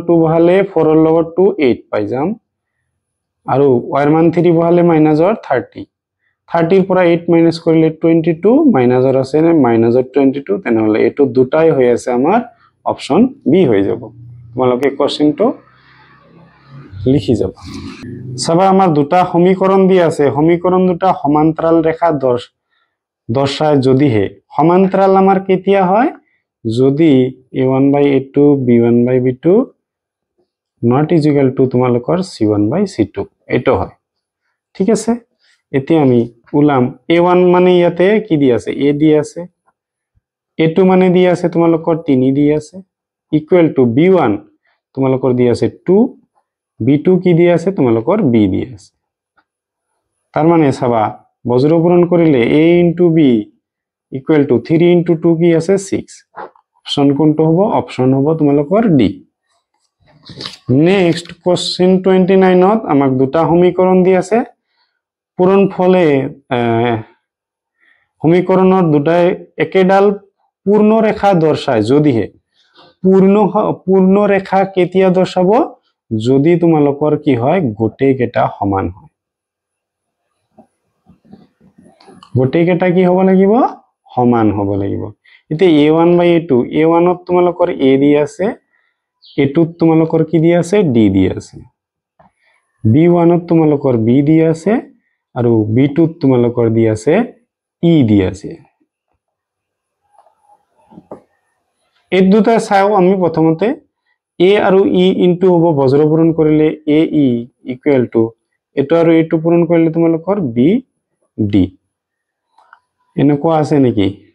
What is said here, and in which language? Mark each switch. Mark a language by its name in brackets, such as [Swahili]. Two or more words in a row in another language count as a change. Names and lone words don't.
[Assamese] 2 বহালে 4 এর লগত 2 8 পাই যাম আৰু y এর মান 3 বহালে মাইনাসৰ 30 30 এর পৰা 8 মাইনাস কৰিলে 22 মাইনাসৰ আছে না মাইনাসৰ 22 তেনে হলে এটো দুটাই হৈ আছে আমাৰ অপশন বি হৈ যাব তোমালোকে কোশ্চেনটো লিখি যাব সবা আমাৰ দুটা সমীকৰণ দি আছে সমীকৰণ দুটা সমান্তৰাল ৰেখা দৰ্শায় যদিহে সমান্তৰাল আমাৰ কেতিয়া হয় যদি [English] a1 by a2 b1 by b2 not is equal to [Assamese] তোমালোকৰ [English] c1 by c2 [Assamese] এটো হয় ঠিক আছে এতিয়া আমি উলাম a1 মানে ইয়াতে কি দি আছে a দি আছে a2 মানে দি আছে তোমালোকৰ 3 দি আছে [English] equal to [Assamese] b1 তোমালোকৰ দি আছে 2 b2 কি দি আছে তোমালোকৰ b দি আছে তাৰ মানে চাবা বজ্ৰ পূৰণ কৰিলে [English] a into b equal to 3 into 2 [Assamese] কি আছে 6 অপশন কোনটো হ'ব অপশন হ'ব তোমালোকৰ d [English] next question [Assamese] 29 ত আমাক দুটা সমীকৰণ দি আছে পূৰণ ফলে সমীকৰণৰ দুটাই একেডাল পূৰ্ণ ৰেখা দৰ্শায় যদিহে পূৰ্ণ ৰেখা কেতিয়া দৰ্শাব যদি তোমালোকৰ কি হয় গোটেইকেইটা সমান হয় গোটেইকেইটা কি হ'ব লাগিব সমান হ'ব লাগিব এতিয়া [English] a1 by a2 [Assamese] a1 ত তোমালোকৰ a দি আছে a2 ত তোমালোকৰ কি দি আছে d দি আছে b1 ত তোমালোকৰ b দি আছে আৰু b2 ত তোমালোকৰ দি আছে e দি আছে এই দুটা চাও আমি প্ৰথমতে a আৰু e ইনটু হ'ব বজ্ৰ পূৰণ কৰিলে a e [English] equal to [Assamese] এটো আৰু এটো পূৰণ কৰিলে তোমালোকৰ b d এনেকুৱা আছে নেকি